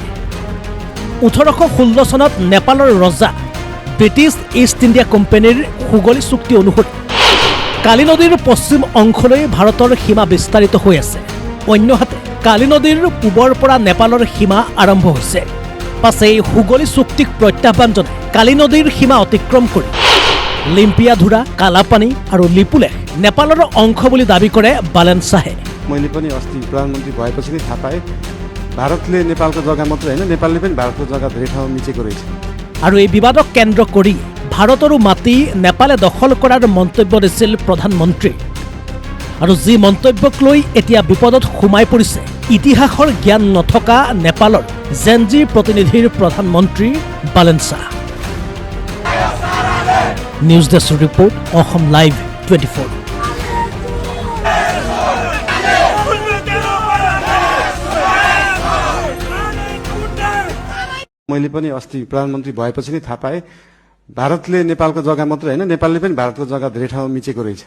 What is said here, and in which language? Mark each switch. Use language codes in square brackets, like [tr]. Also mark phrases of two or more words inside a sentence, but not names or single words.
[as] ১৮১৬ চনত নেপালৰ ৰজা ব্ৰিটিছ ইষ্ট ইণ্ডিয়া কোম্পানীৰ সুগলি চুক্তি অনুসৰি কালী নদীৰ পশ্চিম অংশলৈ ভাৰতৰ সীমা বিস্তাৰিত হৈ আছে। অন্যহাতে কালী নদীৰ পূবৰ পৰা নেপালৰ সীমা আৰম্ভ হৈছে। পাছে এই সুগলি চুক্তিক প্ৰত্যাহ্বান জনাই কালী নদীৰ সীমা অতিক্ৰম কৰি লিম্পিয়াধুৰা কালাপানী আৰু লিপুলেখ নেপালৰ অংশ বুলি দাবী কৰে বালেন শ্বাহে। [ne] मैले पनि अस्ति प्रधानमन्त्री भएपछि नै थाहा पाएँ भारतले नेपालको जग्गा मात्र होइन नेपालले पनि भारतको जग्गा धेरै ठाउँ मिचेको रहेछ। [as] আৰু এই বিবাদক কেন্দ্ৰ কৰি ভাৰতৰো মাটি নেপালে দখল কৰাৰ মন্তব্য দিছিল প্ৰধানমন্ত্ৰী। আৰু যি মন্তব্যক লৈ এতিয়া বিপদত সোমাই পৰিছে ইতিহাসৰ জ্ঞান নথকা নেপালৰ জেনজি প্ৰতিনিধিৰ প্ৰধানমন্ত্ৰী বালেন শ্বাহ। নিউজ ডেস্ক ৰিপৰ্ট, অসম লাইভ 24। [ne] मैले पनि अस्ति प्रधानमन्त्री भएपछि नै थाहा पाएँ भारतले नेपालको जग्गा मात्रै होइन नेपालले पनि भारतको जग्गा धेरै ठाउँमा मिचेको रहेछ।